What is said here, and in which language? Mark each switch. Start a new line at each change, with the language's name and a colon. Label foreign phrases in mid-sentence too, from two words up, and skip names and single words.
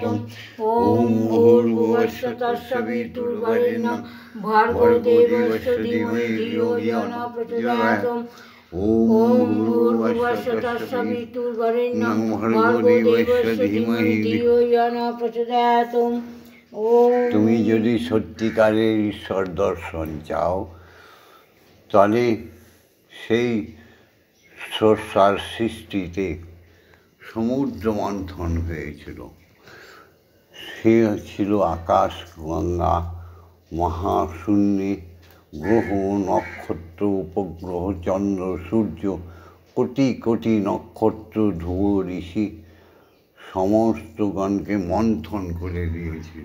Sanskrit: ओम भूर्भुवस्सुतस्सवितुर्वरेण्यं भर्गो देवस्य धीमहि धियो यो न प्रचोदयात्। ओम भूर्भुवस्सुतस्सवितुर्वरेण्यं भर्गो देवस्य धीमहि धियो यो न प्रचोदयात्।
Bangla: তুমি যদি সত্যিকারের ঈশ্বর দর্শন চাও তাহলে সেই স্রষ্টার সৃষ্টিতে সমুদ্র মন্থন হয়েছিল। সে ছিল আকাশ গঙ্গা মহাশূন্যে গ্রহ নক্ষত্র উপগ্রহ চন্দ্র সূর্য কোটি কোটি নক্ষত্র ধ্রুব ঋষি সমস্তগণকে মন্থন করে দিয়েছিল।